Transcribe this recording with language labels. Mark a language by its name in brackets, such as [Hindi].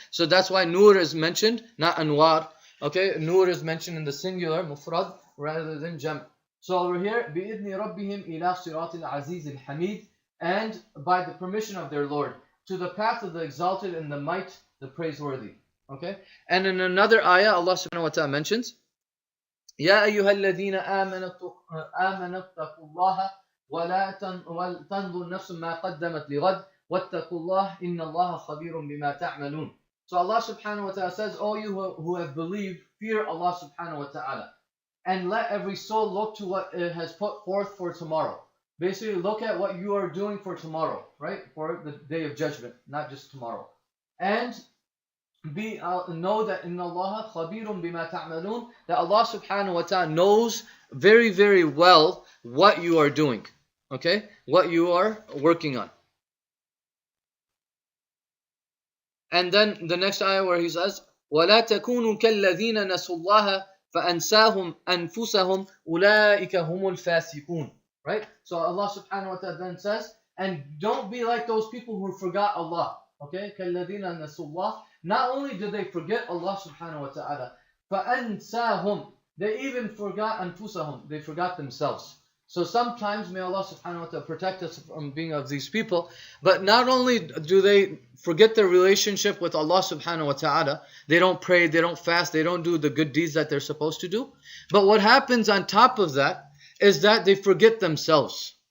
[English] So that's why nur is mentioned, not anwar. Okay? Nur is mentioned in the singular, mufrad, rather than jam'. So over here, [Arabic] بِإِذْنِ رَبِّهِمْ إِلَى صِرَاطِ الْعَزِيزِ الْحَمِيدِ, [English] and by the permission of their Lord, to the path of the exalted and the might, the praiseworthy. Okay? And in another ayah, Allah subhanahu wa ta'ala mentions, [Arabic] يَا أَيُّهَا الَّذِينَ آمَنُوا اتَّقُوا اللَّهَ وَلَا تَنْظُرْ نَفْسٌ مَا قَدَّمَتْ لِغَدٍ وَاتَّقُوا اللَّهَ إِنَّ اللَّهَ خَبِيرٌ بِمَا تَعْمَلُونَ. [English] So Allah subhanahu wa ta'ala says, "O you who have believed, fear Allah subhanahu wa ta'ala, and let every soul look to what it has put forth for tomorrow." Basically, look at what you are doing for tomorrow, right? For the day of judgment, not just tomorrow. And know that [Arabic] inna Allah khabirun bima ta'malun, [English] that Allah subhanahu wa ta'ala knows very, very well what you are doing. Okay? What you are working on. And then the next ayah where he says, [Arabic] وَلَا تَكُونُوا كَالَّذِينَ نَسُوا اللَّهَ فَأَنْسَاهُمْ أَنفُسَهُم أُولَٰئِكَ هُمُ الْفَاسِقُونَ. [English] Right? So Allah subhanahu wa ta'ala then says, and don't be like those people who forgot Allah. Okay? [Arabic] كَالَّذِينَ نَسُوا اللَّهَ. [English] Not only did they forget Allah subhanahu wa ta'ala, [Arabic] فَأَنْسَاهُم, [English] they even forgot [Arabic] أنفُسَهُم, [English] they forgot themselves. So sometimes, may Allah subhanahu wa ta'ala protect us from being of these people, but not only do they forget their relationship with Allah subhanahu wa ta'ala, they don't pray, they don't fast, they don't do the good deeds that they're supposed to do, but what happens on top of that is that they forget themselves.